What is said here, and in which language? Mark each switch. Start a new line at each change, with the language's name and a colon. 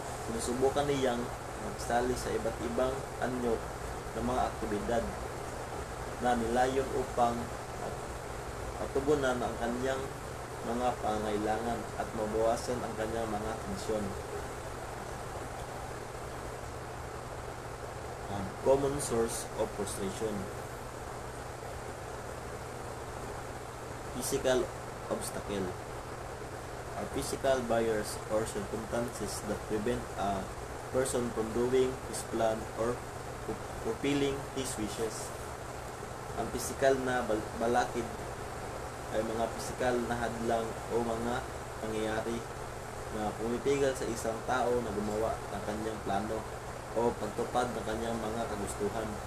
Filipino: Sinusubukan niyang magsali sa iba't ibang anyo ng mga aktibidad na nilayon upang matugunan ang kanyang mga pangailangan at mabawasan ang kanyang mga tensyon.
English: Common source of frustration: physical obstacle are physical barriers or circumstances that prevent a person from doing his plan or fulfilling his wishes.
Filipino: Ang physical na balakid ay mga physical na hadlang o mga pangyayari na pumipigil sa isang tao na gumawa ng kanyang plano o pagtupad ng kanyang mga kagustuhan.